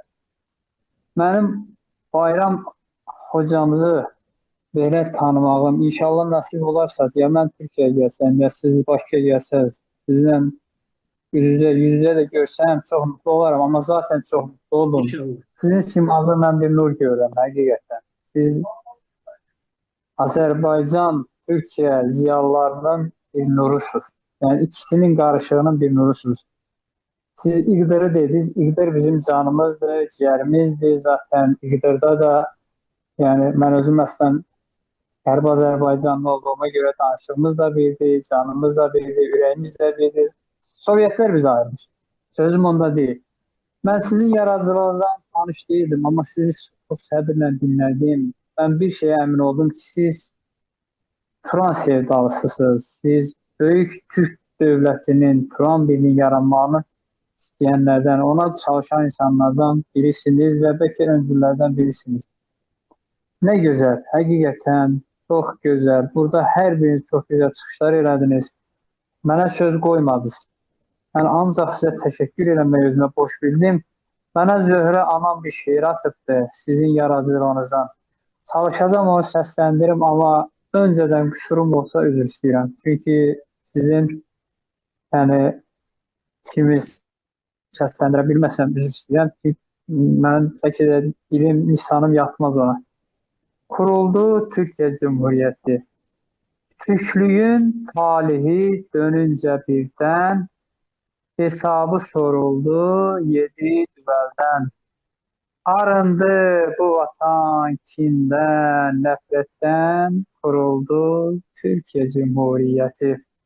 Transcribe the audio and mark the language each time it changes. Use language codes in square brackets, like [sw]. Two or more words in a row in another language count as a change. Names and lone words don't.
[az] Mənim Bayram hocamızı belə tanımağım, inşallah nasip olarsa, ya mən Türkiye'ye gəlsəm, ya siz Bakıya gəlsəz, sizinlə yüz-yüzə də görsəm, çox mutlu olaram, amma zaten çox mutlu oldum. Sizin simazda mən bir nur görürəm, həqiqətən. Siz Azərbaycan, Türkiye ziyalılarının bir nurusunuz. Yani ikisinin qarışığının bir nurusunuz. Siz İğdır'ı dediniz. [tr] İğdır bizim canımızdır, ciğerimizdir. [az] Zaten İğdır'da da yani mən özüm əslən Qərb Azərbaycanlı olduğuma göre danışığımız da birdir, canımız da birdir, ürəyimiz de birdir. [tr] Sovyetler bizi ayırmış. Sözüm onda değil. Ben sizin yaradıcılığınızdan tanış değildim ama sizi çok səbirlə dinlədim. Ben bir şeye emin oldum ki siz Turan sevdalısısınız. Siz Böyük Türk Devleti'nin, Turan birliğinin yaranmağını isteyenlerden, ona çalışan insanlardan birisiniz ve belki öncülerden birisiniz. Ne güzel, hakikaten çok güzel. [az] Burada her biriniz çok güzel çıxışlar elədiniz. Mənə söz qoymadınız. Yani ancaq sizə təşəkkür eləmək özümə boş bildim. Mənə Zöhrə anam bir şeir atıbdı sizin yaradıcılığınızdan. Çalışacağım onu səsləndirim ama önceden kusurum olsa üzr istəyirəm. Çünki sizin yani ikimiz səsləndirə bilməsəm üzr istəyirəm. Çünki mən bəlkə də dilim, lisanım yatmaz ona. [tr] Kuruldu Türkiye Cumhuriyeti. Türklüğün talihi dönünce birden hesabı soruldu yedi düvelden. Arındı bu vatan kinden, nefretten kuruldu Türkiye Cumhuriyeti.